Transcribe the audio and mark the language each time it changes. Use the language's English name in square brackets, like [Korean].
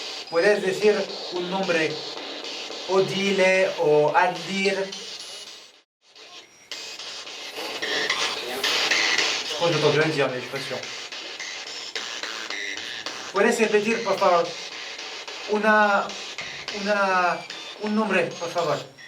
[Spanish] Puedes decir un nombre, Odile o Aldir. [French] Je crois que j'ai entendu le dire, mais je suis pas sûr. [Spanish] Puedes repetir, por favor, un nombre, por favor.